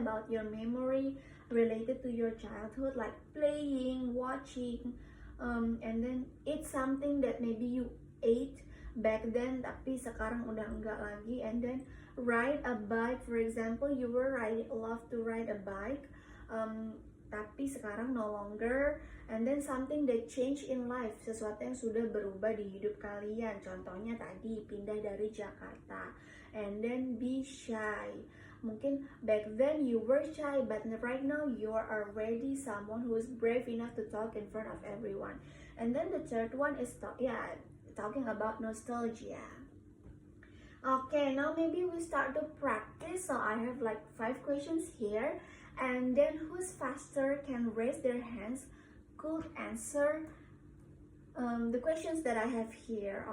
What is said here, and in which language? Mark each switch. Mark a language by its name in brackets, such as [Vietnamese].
[English] About your memory related to your childhood, like playing, watching, and then it's something that maybe you ate back then [Indonesian] tapi sekarang udah enggak lagi. [English] And then ride a bike, for example, you were love to ride a bike, [Indonesian] tapi sekarang [English] no longer. And then something that change in life, [Indonesian] sesuatu yang sudah berubah di hidup kalian. Contohnya tadi pindah dari Jakarta. [English] And then be shy. [Indonesian] Mungkin [English] back then you were shy, but right now you are already someone who is brave enough to talk in front of everyone. And then the third one is talking about nostalgia. Okay, now maybe we start to practice. So I have like 5 questions here, and then who's faster can raise their hands, could answer the questions that I have here.